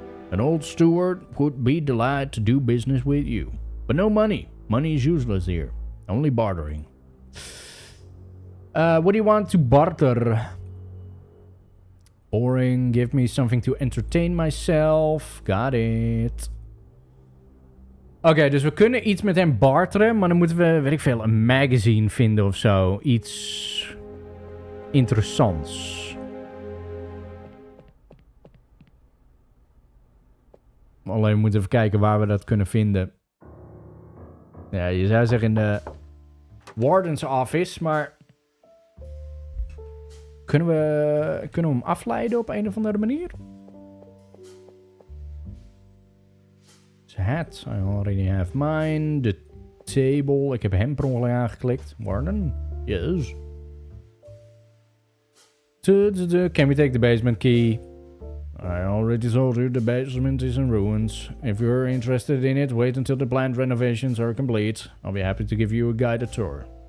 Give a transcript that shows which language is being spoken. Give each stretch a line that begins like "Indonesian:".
English: An old steward would be delighted to do business with you. But no money. Money is useless here. Only bartering. What do you want to barter? Boring. Give me something to entertain myself. Got it.
Dutch: Oké, dus we kunnen iets met hem barteren. Maar dan moeten we, weet ik veel, een magazine vinden of zo. Iets interessants. Alleen we moeten even kijken waar we dat kunnen vinden. Ja, je zou zeggen in de warden's office, maar... Kunnen we hem afleiden op een of andere manier?
English: His hat, I already have mine. The table,
Dutch: ik heb hem per ongeluk aangeklikt.
English: Warden, yes. Can we take the basement key? I already told you the basement is in ruins. If you're interested in it, wait until the planned renovations are complete. I'll be happy to give you a guided tour.